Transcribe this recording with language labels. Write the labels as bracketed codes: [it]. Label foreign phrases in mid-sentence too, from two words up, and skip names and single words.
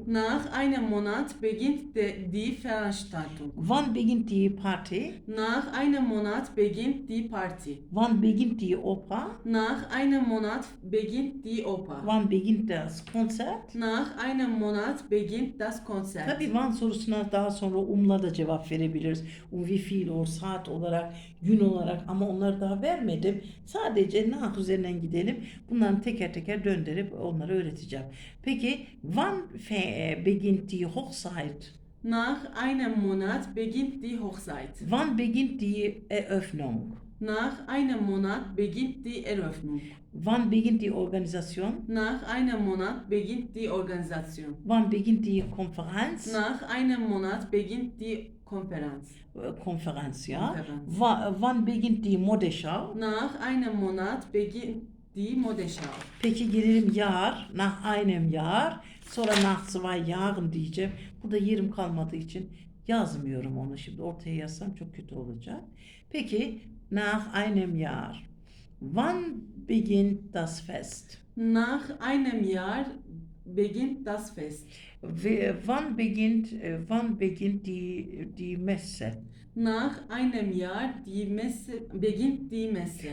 [de] Nach einem Monat beginnt die Veranstaltung. Wann beginnt die Party? Nach einem Monat beginnt die Party. Wann beginnt die Oper? Nach einem Monat beginnt die Oper. Wann beginnt das Konzert? Nach einem Monat beginnt das Konzert. [tr] Tabii wann sorusuna daha sonra umla da cevap verebiliriz. [de] Wie viel [tr] o saat olarak, gün olarak ama onları daha vermedim. Sadece nach üzerinden gidelim. Bunları teker teker döndürüp onları öğreteceğim. [de] Peki wann beginnt die Hochzeit? Nach einem Monat beginnt die Hochzeit. Wann beginnt die Eröffnung? Nach einem Monat beginnt die Eröffnung. Wann beginnt die Organisation? Nach einem Monat beginnt die Organisation. Wann beginnt die Konferenz? Nach einem Monat beginnt die Konferenz. Konferenz, ja. Konferenz. Wann beginnt die Modeschau? Nach einem Monat beginnt die Modeschau. [tr] Peki gelelim [de] Jahr. Nach einem Jahr. Sonra nach 2 Jahren diyeceğim. [tr] Burada yerim kalmadığı için yazmıyorum onu. Şimdi ortaya yazsam çok kötü olacak. [de] Peki nach einem Jahr. Wann beginnt das Fest? Nach einem Jahr beginnt das Fest. Wann beginnt die Messe? Nach einem Jahr beginnt die Messe.